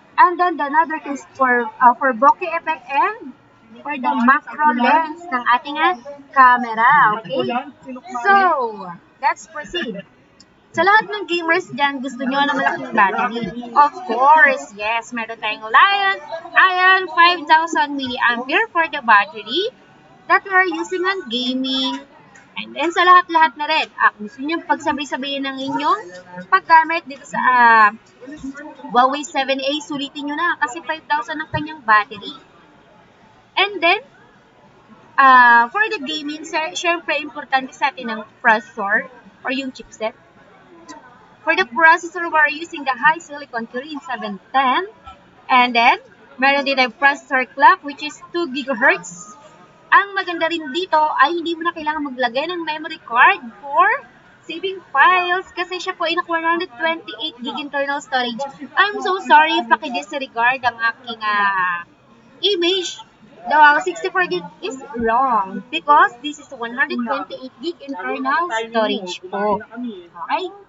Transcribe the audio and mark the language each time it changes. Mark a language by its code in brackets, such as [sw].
[en] And then the another is for bokeh effect and for the macro lens [tl] ng ating camera. [en] Okay? So, let's proceed. [tl] Sa lahat ng gamers dyan, gusto nyo na malaking battery. [en] Of course, yes, [tl] meron tayong [en] Lion 5000 mAh for the battery that we are using on gaming. [tl] And then sa lahat-lahat na rin, gusto nyo pagsabay-sabayin ng inyong paggamit dito sa Huawei 7A, sulitin nyo na kasi 5,000 ang kanyang battery. [en] And then, for the gaming, [tl] syempre importante sa atin ang [en] processor or yung chipset. For the processor, we're using the high silicon Kirin 710. And then, [tl] meron din ang [en] processor clock which is 2 GHz. [tl] Ang maganda rin dito ay hindi mo na kailangan maglagay ng memory card [en] for saving files [tl] kasi siya po ay nakuha 128 GB internal storage. [en] I'm so sorry if [tl] paki-disregard ang aking [en] image. The 64 GB is wrong because this is 128 GB internal storage po. Okay?